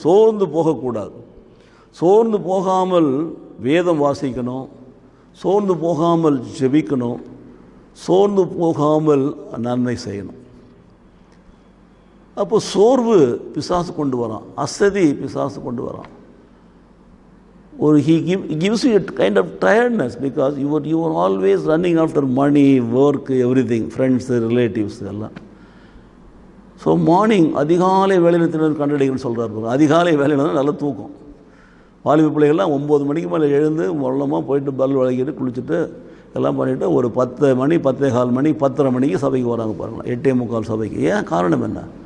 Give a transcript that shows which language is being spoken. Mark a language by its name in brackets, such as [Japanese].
[Tamil] சோர்ந்து போகக்கூடாது. சோர்ந்து போகாமல் வேதம் வாசிக்கணும், சோர்ந்து போகாமல் ஜெபிக்கணும், சோர்ந்து போகாமல் நன்மை செய்யணும். அப்போ சோர்வு பிசாசு கொண்டு வரான், அசதி பிசாசு கொண்டு வரான். [English] or he gives you a kind of tiredness because you are always running after money, work, everything, friends, relatives எல்லாம். So morning [Tamil] அதிகாலை வேலையில் திறன் கண்டடைகள்னு சொல்கிறார். அதிகாலை வேலையில் நல்ல தூக்கம். வாலிப பிள்ளைகள்லாம் 9 மணிக்கு மேலே எழுந்து மொல்லமாக போயிட்டு பல் விளக்கிட்டு குளிச்சுட்டு எல்லாம் பண்ணிவிட்டு ஒரு 10 மணி 10:15 மணி 10:30 மணிக்கு சபைக்கு வராங்க பாருங்களேன். 8:45 சபைக்கு. ஏன் காரணம் என்ன?